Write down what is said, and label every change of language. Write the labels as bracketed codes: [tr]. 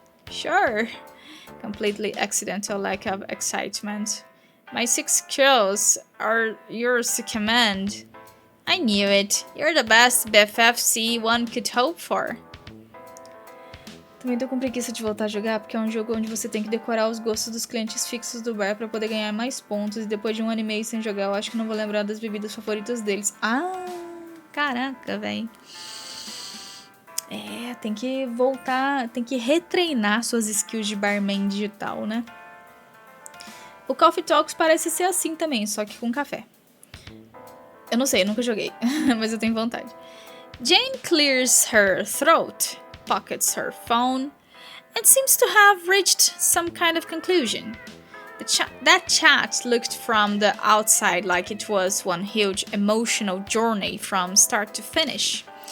[en] Sure. Completely accidental lack of excitement. My 6 kills are yours to command. I knew it. You're the best BFFC one could hope for. [pt] Também tô com preguiça de voltar a jogar, porque é um jogo onde você tem que decorar os gostos dos clientes fixos do bar pra poder ganhar mais pontos. E depois de 1 ano e meio sem jogar, eu acho que não vou lembrar das bebidas favoritas deles. Ah, caraca, velho. É, tem que voltar, tem que retreinar suas skills de barman digital, né? O Coffee Talks parece ser assim também, só que com café. Eu não sei, eu nunca joguei, mas eu tenho vontade. [en] Jane clears her throat, pockets her phone, and seems to have reached some kind of conclusion. That chat looked from the outside like it was one huge emotional journey from start to finish.